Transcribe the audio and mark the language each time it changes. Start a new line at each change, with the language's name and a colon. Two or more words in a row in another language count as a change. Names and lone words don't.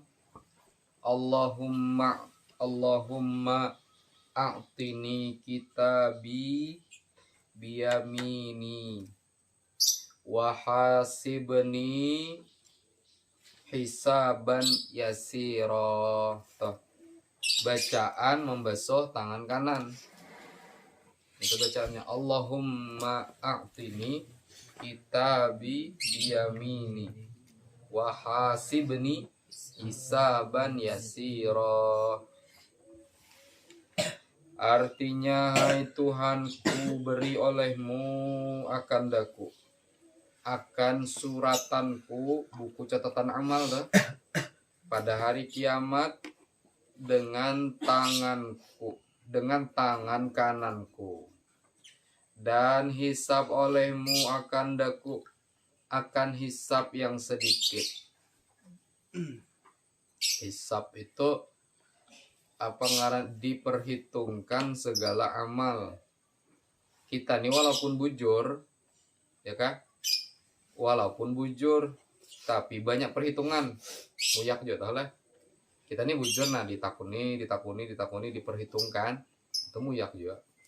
Arabic: اللهم أعطني كتابي بيميني وحاسبني حسابا يسيرا.
Banjar: Tuh. Bacaan membasuh tangan kanan. Itu bacaannya
Arabic: اللهم أعطني كتابي بيميني وحاسبني حسابا يسيرا.
Banjar: Artinya, hai Tuhanku, beri olehmu akan daku akan suratanku, buku catatan amal dah, pada hari kiamat dengan tanganku, dengan tangan kananku, dan hisab olehmu akan hisab yang sedikit. Hisab itu apa ngaran, diperhitungkan segala amal kita nih, walaupun bujur ya kan, walaupun bujur tapi banyak perhitungan. Muyak juga lah kita nih bujur, nah ditakuni diperhitungkan, itu muyak juga.